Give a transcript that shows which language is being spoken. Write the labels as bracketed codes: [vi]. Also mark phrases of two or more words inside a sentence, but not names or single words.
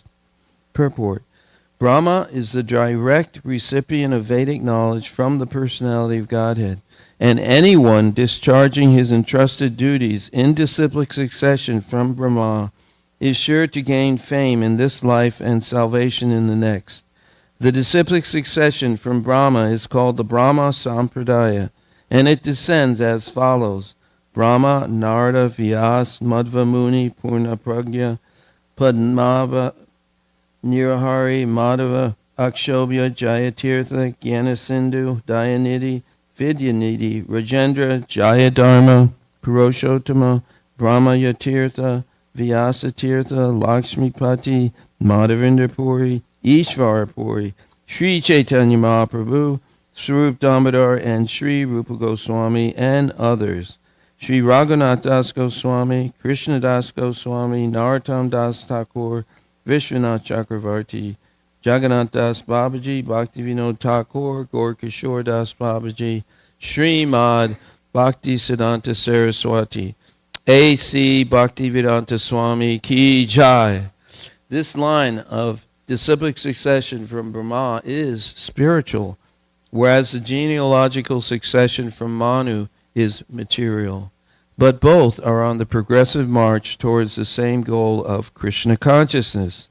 [en] Purport: Brahma is the direct recipient of Vedic knowledge from the personality of Godhead, and anyone discharging his entrusted duties in disciplic succession from Brahma is sure to gain fame in this life and salvation in the next. The disciplic succession from Brahma is called the Brahma Sampradaya, and it descends as follows: Brahma, Narada, Vyas, Madhva Muni, Purnapragya, Padmava, Nirahari, Madhava, Akshobhya, Jayatirtha, Gyanasindhu, Dayanidhi, Vidyanidhi, Rajendra, Jayadharma, Purushottama, Brahmayatirtha, Vyasatirtha, Lakshmipati, Madhavendra Puri, Ishvara Puri, Sri Chaitanya Mahaprabhu, Swarup Damodar, and Sri Rupa Goswami, and others. Sri Raghunath Das Goswami, Krishna Das Goswami, Narottam Das Thakur, Vishwanath Chakravarti, Jagannath Das Babaji, Bhaktivinoda Thakur, Gaur Kishore Das Babaji, Srimad Bhakti Siddhanta Saraswati, A.C. Bhaktivedanta Swami [hi] Ki Jai. [en] This line of disciplic succession from Brahma is spiritual, whereas the genealogical succession from Manu is material. But both are on the progressive march towards the same goal of Krishna consciousness.